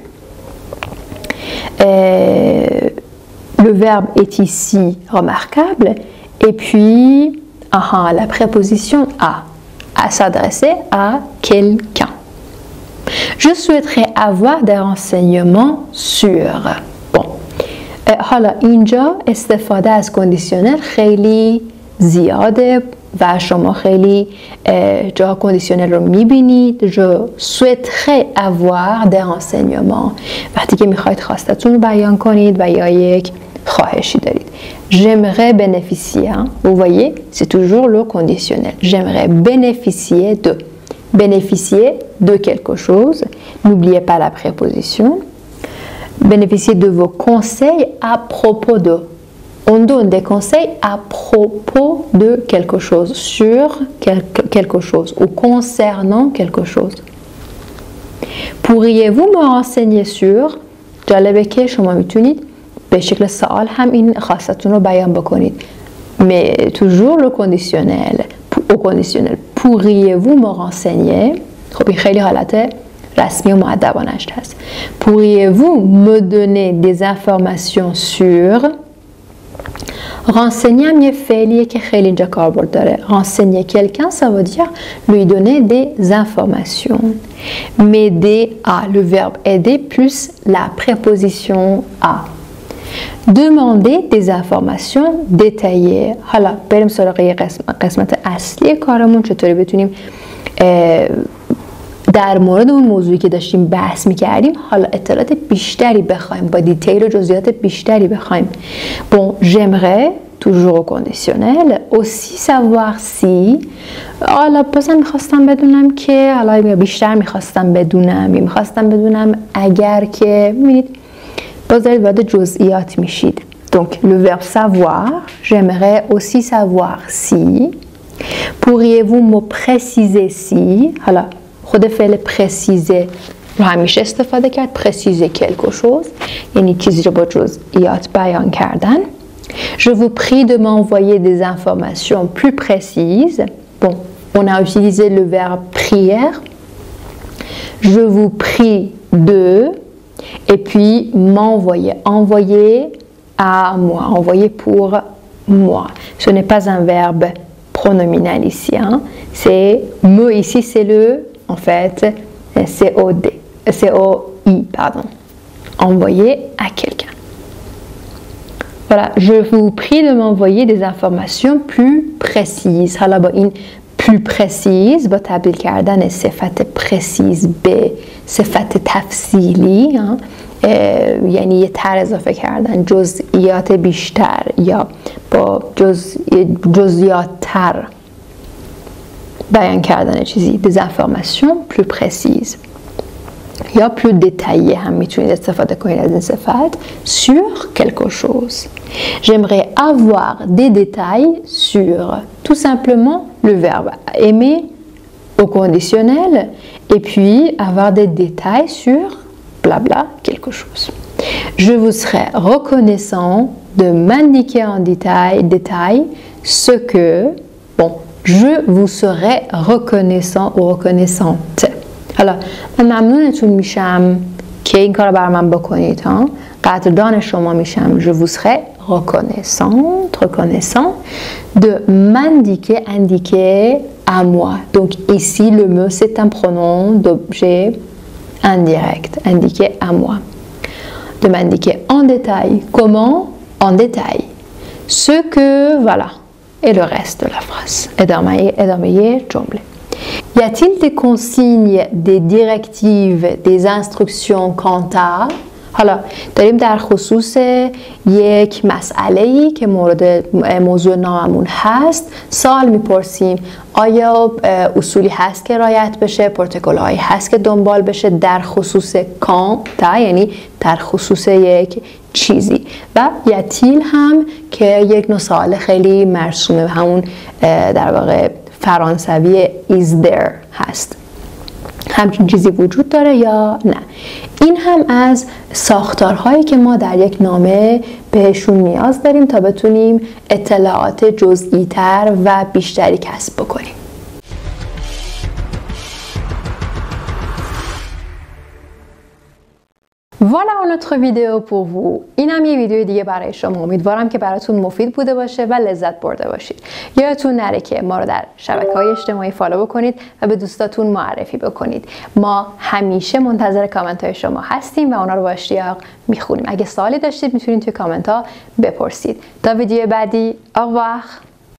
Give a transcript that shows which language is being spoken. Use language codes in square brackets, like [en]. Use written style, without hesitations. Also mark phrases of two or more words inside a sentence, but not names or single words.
[fr] Le verbe est ici remarquable et puis la préposition à s'adresser à quelqu'un. Je souhaiterais avoir des renseignements sur. Bon, [fa] حالا اینجا استفاده از کندیشنر خیلی زیاده و شما خیلی جا کندیشنر رو میبینید. [fr] Je souhaiterais avoir des renseignements. [fa] وقتی که میخواید خواستتون رو بیان کنید و یا یک خواهشی دارید. [fr] J'aimerais bénéficier. Vous voyez, c'est toujours le conditionnel. J'aimerais bénéficier de. Bénéficier de quelque chose. N'oubliez pas la préposition. Bénéficier de vos conseils à propos de. On donne des conseils à propos de quelque chose, sur quelque chose ou concernant quelque chose. Pourriez-vous me renseigner sur. [fa] جالبه که شما میتونید به شکل سوال هم این خواستتون رو بیان بکنید. [fr] Mais toujours le conditionnel. Au conditionnel. Pourriez-vous me renseigner. [fa] خب این خیلی حالت رسمی و مؤدبانش هست. [fr] Pourriez-vous me donner des informations sur. [fa] renseigner هم یه فعلیه که خیلی اینجا کاربرد داره. [fr] renseigner quelqu'un ça veut dire lui donner des informations. m'aider à, le verbe aider plus la préposition à. demander des informations détaillées. [fa] حالا بریم سراغ قسمت اصلی کارمون، چطوری بتونیم در مورد اون موضوعی که داشتیم بحث می‌کردیم حالا اطلاعات بیشتری بخوایم، با دیتیل و جزئیات بیشتری بخوایم. [fr] Bon, j'aimerais toujours au conditionnel. Aussi savoir si [fa] حالا بازم میخواستم بدونم که حالا بیشتر میخواستم بدونم اگر که میبینید باز دارید وارد جزئیات میشید. [fr] Donc le verbe savoir, j'aimerais aussi savoir si. Pourriez-vous me préciser si. حالا خود فعل préciser رو همیشه استفاده کرد. préciser quelque chose یعنی چیزی رو با جزئیات بیان کردن. Je vous prie de m'envoyer des informations plus précises. Bon, on a utilisé le verbe prière. Je vous prie de, et puis m'envoyer. Envoyer à moi, envoyer pour moi. Ce n'est pas un verbe pronominal ici. Hein. C'est me ici, c'est le, en fait, C-O-I, pardon. Envoyer à quelqu'un. Voilà, je vous prie de m'envoyer des informations plus précises. [fa] حالا با این [fr] plus précise [fa] با تبدیل کردن صفت précise به صفت تفصیلی یعنی یه تر اضافه کردن جزئیات بیشتر یا با جزئیات تر بیان کردن چیزی [fr] des informations plus précises [fa] یا [fr] plus détaillé [fa] هم میتونید استفاده کنید از این صفت [fr] sur quelque chose. J'aimerais avoir des détails sur tout simplement le verbe aimer au conditionnel et puis avoir des détails sur blabla quelque chose. Je vous serais reconnaissant de m'indiquer en détail ce que, bon, je vous serais reconnaissant ou reconnaissante. [fa] حالا من ممنونتون میشم که این کار رو بر من بکنید ها قدردان شما میشم [fr] je vous serai reconnaissant de m'indiquer à moi. Donc ici le me c'est un pronom d'objet indirect, indiquer à moi. De m'indiquer en détail. Comment? En détail. Ce que, voilà. Et le reste de la phrase. [fa] ادامه جمله. [fr] Y a-t-il des consignes, des directives, des instructions quant à [fa] حالا داریم در خصوص یک مسئله‌ای که مورد موضوع ناممون هست سوال میپرسیم آیا اصولی هست که رعایت بشه پروتکل‌هایی هست که دنبال بشه در خصوص کانتا یعنی در خصوص یک چیزی و یتیل هم که یک نوع سوال خیلی مرسومه همون در واقع فرانسوی [en] is there [fa] هست همچین چیزی وجود داره یا نه این هم از ساختارهایی که ما در یک نامه بهشون نیاز داریم تا بتونیم اطلاعات جزئی تر و بیشتری کسب بکنیم [fr] Voilà notre vidéo pour vous. [fa] اینم یه ویدیو دیگه برای شما. امیدوارم که براتون مفید بوده باشه و لذت برده باشید. یادتون نره که ما رو در شبکه‌های اجتماعی فالو بکنید و به دوستاتون معرفی بکنید. ما همیشه منتظر کامنت‌های شما هستیم و اونا رو با اشتیاق میخونیم. اگه سوالی داشتید میتونید توی کامنت‌ها بپرسید. تا ویدیو بعدی، [fr] au revoir.